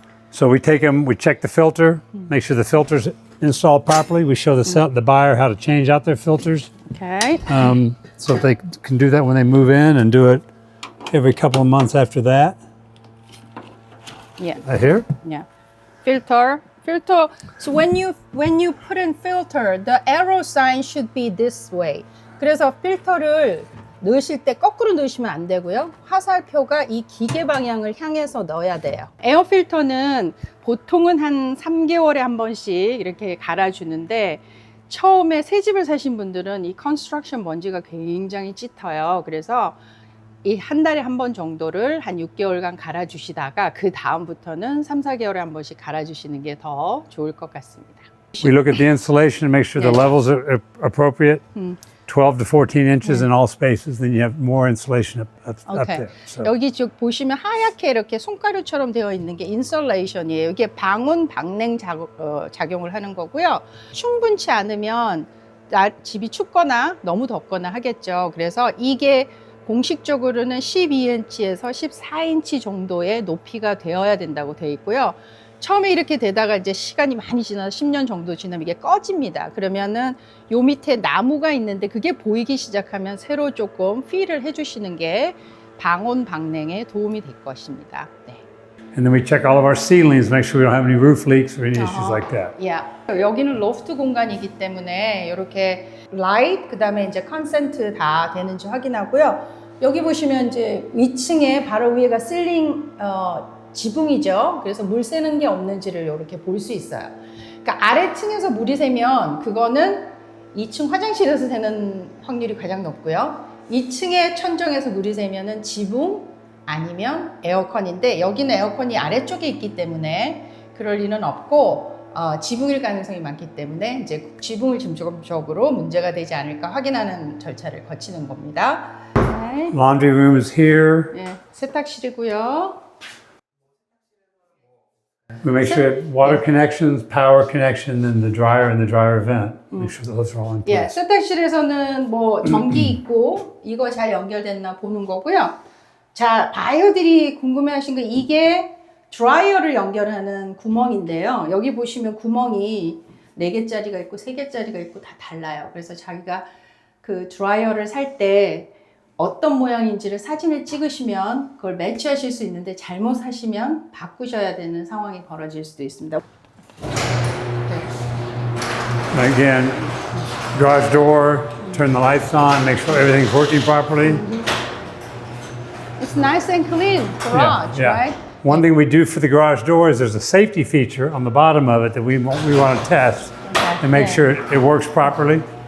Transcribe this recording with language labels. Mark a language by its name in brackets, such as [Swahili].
[English] So we take them, we check the filter, make sure the filter's installed properly. We show the buyer how to change out their filters. Okay. So they can do that when they move in and do it every couple of months after that. Yeah. Right here. Yeah. Filter. So when you put in filter, the arrow sign should be this way. [Korean] 그래서 필터를 넣으실 때 거꾸로 넣으시면 안 되고요. 화살표가 이 기계 방향을 향해서 넣어야 돼요. 에어 필터는 보통은 한 3개월에 한 번씩 이렇게 갈아주는데 처음에 새 집을 사신 분들은 이 컨스트럭션 먼지가 굉장히 짙어요. 그래서 이 한 달에 한 번 정도를 한 6개월간 갈아주시다가 그 다음부터는 3, 4개월에 한 번씩 갈아주시는 게 더 좋을 것 같습니다. [English] We look at the insulation and make sure the levels are appropriate. 12 to 14 inches in all spaces, then you have more insulation up there. So. [Korean] 여기 쭉 보시면 하얗게 이렇게 손가루처럼 되어 있는 게 인슐레이션이에요. 이게 방온 방냉 작용을 하는 거고요. 충분치 않으면 집이 춥거나 너무 덥거나 하겠죠. 그래서 이게 공식적으로는 12인치에서 14인치 정도의 높이가 되어야 된다고 되어 있고요. 처음에 이렇게 되다가 이제 시간이 많이 지나서 10년 정도 지나면 이게 꺼집니다. 그러면은 요 밑에 나무가 있는데 그게 보이기 시작하면 새로 조금 필을 해주시는 게 방온 방냉에 도움이 될 것입니다. 네. [English] And then we check all of our ceilings, make sure we don't have any roof leaks or any issues like that. [Korean] 여기는 로프트 공간이기 때문에 이렇게 라이트 그다음에 이제 컨센트 다 되는지 확인하고요. 여기 보시면 이제 위층에 바로 위에가 실링 지붕이죠. 그래서 물 새는 게 없는지를 이렇게 볼 수 있어요. 그러니까 아래층에서 물이 새면 그거는 2층 화장실에서 새는 확률이 가장 높고요. 2층의 천정에서 물이 새면은 지붕 아니면 에어컨인데 여기는 에어컨이 아래쪽에 있기 때문에 그럴 리는 없고 지붕일 가능성이 많기 때문에 이제 지붕을 중점적으로 문제가 되지 않을까 확인하는 절차를 거치는 겁니다. 네. [English] Laundry room is here. [Korean] 세탁실이고요. [English] We make sure water connections, power connection, and the dryer vent. Make sure those are all in place. [Korean] 세탁실에서는 뭐 전기 있고 이거 잘 연결됐나 보는 거고요. 자, 바이어들이 궁금해하신 거 이게 드라이어를 연결하는 구멍인데요. 여기 보시면 구멍이 4개짜리가 있고 3개짜리가 있고 다 달라요. 그래서 자기가 그 드라이어를 살 때 어떤 모양인지를 사진을 찍으시면 그걸 매치하실 수 있는데 잘못 사시면 바꾸셔야 되는 상황이 벌어질 수도 있습니다. [English] Again, garage door, turn the lights on, make sure everything's working properly. It's nice and clean garage, right? One thing we do for the garage door is there's a safety feature on the bottom of it that we want to test and make sure it works properly.